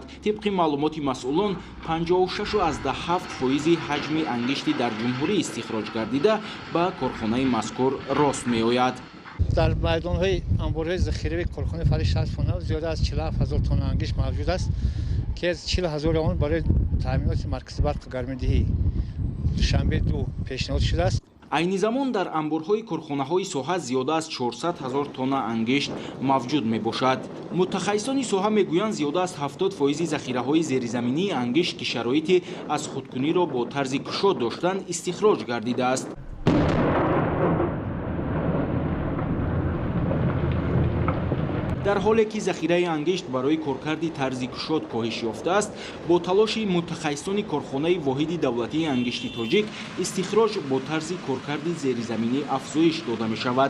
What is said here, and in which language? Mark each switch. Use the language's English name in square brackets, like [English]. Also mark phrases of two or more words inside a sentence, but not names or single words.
[Persian] طبق معلومات مسئولان 56.7% حجم انگشتی در جمهوری استخراج گردیده به کارخانه مذکور راست می آید. در میدان‌های انبارهای ذخیره کارخانه فرعی شخت فون زیاده از 47,000 تن انگشت موجود است که از 40,000 آن برای تامینات مرکز برق گرم‌دهی دوشنبه 2 پیشنهاد شده است. [Tajik] айни замон дар амборҳои корхонаҳои соҳа зиёда аз 400 000 тонна ангешт мавҷуд мебошад. мутахассисони соҳа мегӯянд зиёда аз 70% захираҳои зеризаминии ангешт ки шароити аз худкуниро бо тарзи кушод доштанд истихроҷ гардидааст. [Persian] در حالی که ذخیره انگشت برای کارکرد طرز کشاد کاهش یافته است، با تلاش متخصصان کارخانه واحد دولتی انگشت تاجیک استخراج با طرز کارکرد زیرزمینی افزایش داده می شود.